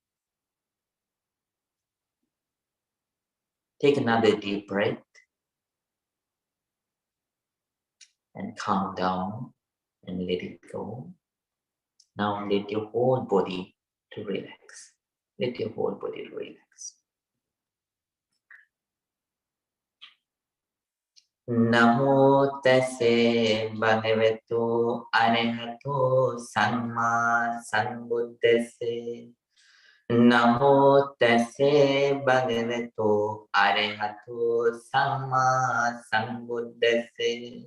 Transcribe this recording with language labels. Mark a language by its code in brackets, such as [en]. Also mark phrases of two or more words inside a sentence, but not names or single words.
[en] Take another deep breath. And calm down and let it go. Now let your whole body to relax. Let your whole body relax. [pi] Namo tassa bhagavato arahato samma sambuddhassa. Namo tassa bhagavato arahato samma sambuddhassa.